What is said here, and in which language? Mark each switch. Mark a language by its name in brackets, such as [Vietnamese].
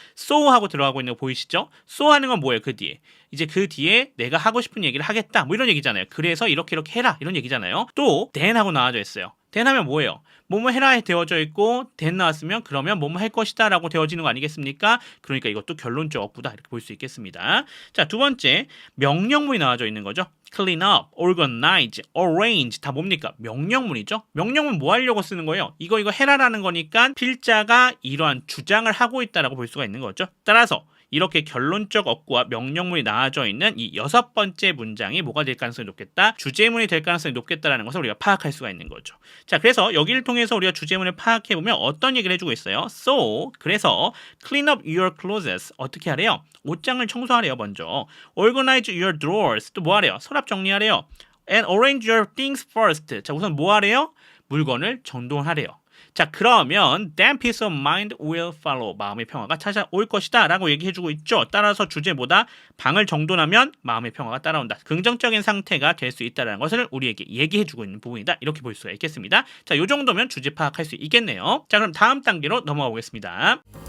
[Korean] so 하고 들어가고 있는 거 보이시죠? so 하는 건 뭐예요? 그 뒤에. 이제 그 뒤에 내가 하고 싶은 얘기를 하겠다, 뭐 이런 얘기잖아요. 그래서 이렇게 해라, 이런 얘기잖아요. 또 then 하고 나와져 있어요. then 하면 뭐예요? 뭐뭐 해라에 되어져 있고 then 나왔으면 그러면 뭐뭐 할 것이다 라고 되어지는 거 아니겠습니까? 그러니까 이것도 결론적 어구다, 이렇게 볼 수 있겠습니다. 자, 두 번째, 명령문이 나와져 있는 거죠. [English] clean up, organize, arrange, [Korean] 다 뭡니까? 명령문이죠. 명령문 뭐 하려고 쓰는 거예요? 이거 해라라는 거니까 필자가 이러한 주장을 하고 있다라고 볼 수가 있는 거죠. 따라서 이렇게 결론적 어구와 명령문이 나와져 있는 이 6번째 문장이 뭐가 될 가능성이 높겠다? 주제문이 될 가능성이 높겠다라는 것을 우리가 파악할 수가 있는 거죠. 자, 그래서 여기를 통해서 우리가 주제문을 파악해보면 어떤 얘기를 해주고 있어요? [English] So, [Korean] 그래서 [English] clean up your closets. [Korean] 어떻게 하래요? 옷장을 청소하래요, 먼저. [English] Organize your drawers. [Korean] 또 뭐 하래요? 서랍 정리하래요. [English] And arrange your things first. [Korean] 자, 우선 뭐 하래요? 물건을 정돈하래요. 자, 그러면 [English] then peace of mind will follow. [Korean] 마음의 평화가 찾아올 것이다 라고 얘기해주고 있죠. 따라서 주제보다 방을 정돈하면 마음의 평화가 따라온다. 긍정적인 상태가 될 수 있다는 것을 우리에게 얘기해주고 있는 부분이다. 이렇게 볼 수가 있겠습니다. 자, 요 정도면 주제 파악할 수 있겠네요. 자, 그럼 다음 단계로 넘어가 보겠습니다.